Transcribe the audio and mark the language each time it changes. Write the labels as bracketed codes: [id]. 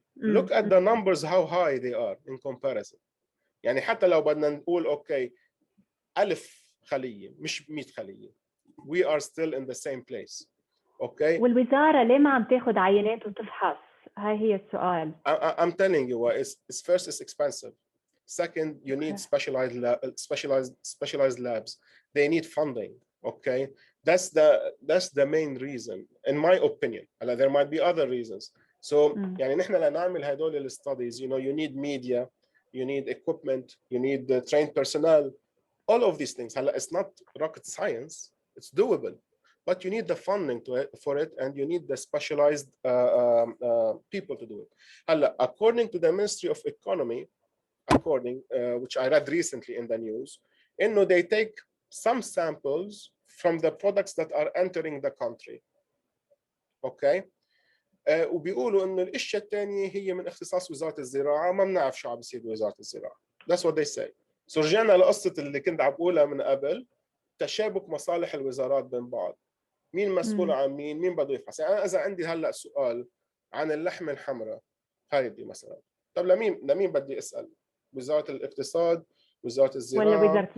[en] Look at the numbers how high they are in comparison. [ar] يعني حتى لو بدنا نقول اوكي 1000 خليه مش 100 خليه، [en] we are still in the same place. [ar] اوكي، والوزاره ليه ما عم تاخذ عينات وتفحص؟ هاي هي السؤال. [en] I'm telling you what is first it's expensive. Second, you need specialized labs. They need funding. Okay, that's the main reason, in my opinion. There might be other reasons. So, [ar] يعني نحن لنعمل هدول [en] studies, you need media, you need equipment, you need trained personnel, all of these things. It's not rocket science. It's doable. But you need the funding for it, and you need the specialized people to do it. According to the Ministry of Economy, which I read recently in the news, they take some samples from the products that are entering the country. Okay? [ar] وبيقولوا انه الاشياء الثانيه هي من اختصاص وزاره الزراعه، ما بنعرف شو عم بيصير بوزاره الزراعه. [en] That's what they say. [ar] So رجعنا لقصه اللي كنت عم بقولها من قبل، تشابك مصالح الوزارات بين بعض. مين مسؤول عن مين بده يفحص. يعني انا اذا عندي هلا سؤال عن اللحمه الحمراء هيدي مثلا، طب لمين بدي اسال؟ وزاره الاقتصاد، وزاره الزراعه،